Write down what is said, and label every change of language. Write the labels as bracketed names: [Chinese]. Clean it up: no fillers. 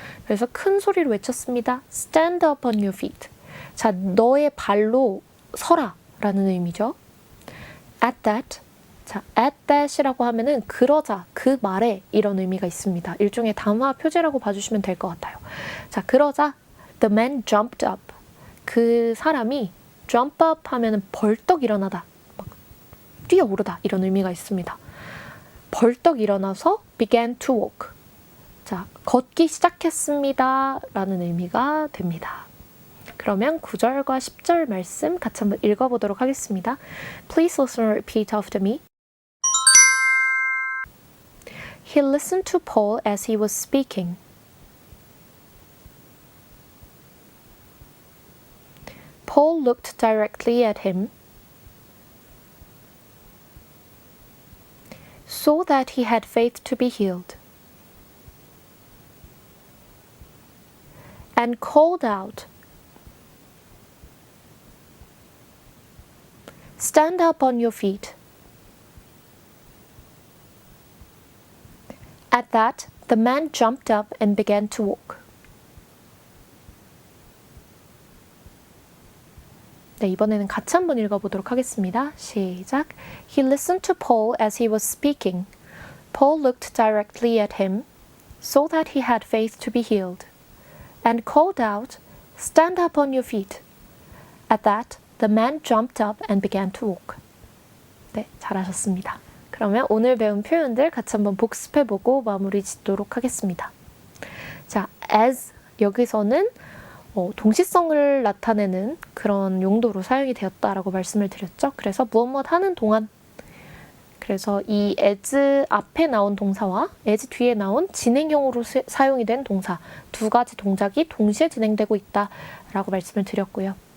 [Korean] 그래서 큰 소리로 외쳤습니다. [English] Stand up on your feet. [Korean] 자, 너의 발로 서라 라는 의미죠. [English] At that. [Korean] 자, [English] at that [Korean] 이라고 하면은 그러자, 그 말에 이런 의미가 있습니다. 일종의 담화 표제라고 봐주시면 될 것 같아요. 자, 그러자 [English] the man jumped up. [Korean] 그 사람이 [English] jump up [Korean] 하면은 벌떡 일어나다, 막 뛰어오르다 이런 의미가 있습니다. 벌떡 일어나서 [English] began to walk. [Korean] 자, 걷기 시작했습니다 라는 의미가 됩니다. 그러면 9절과 10절 말씀 같이 한번 읽어보도록 하겠습니다. [English] Please listen and repeat after me. He listened to Paul as he was speaking. Paul looked directly at him, so that he had faith to be healed, and called out, Stand up on your feet. At that, the man jumped up and began to walk. [Korean] 네, 이번에는 같이 한번 읽어보도록 하겠습니다. 시작. [English] He listened to Paul as he was speaking. Paul looked directly at him, saw that he had faith to be healed, and called out, Stand up on your feet. At that, the man jumped up and began to walk. [Korean] 네, 잘하셨습니다. 그러면 오늘 배운 표현들 같이 한번 복습해보고 마무리 짓도록 하겠습니다. 자, as 여기서는 동시성을 나타내는 그런 용도로 사용이 되었다라고 말씀을 드렸죠. 그래서 무엇 하는 동안, 그래서 이 as 앞에 나온 동사와 as 뒤에 나온 진행형으로 사용이 된 동사 두 가지 동작이 동시에 진행되고 있다라고 말씀을 드렸고요.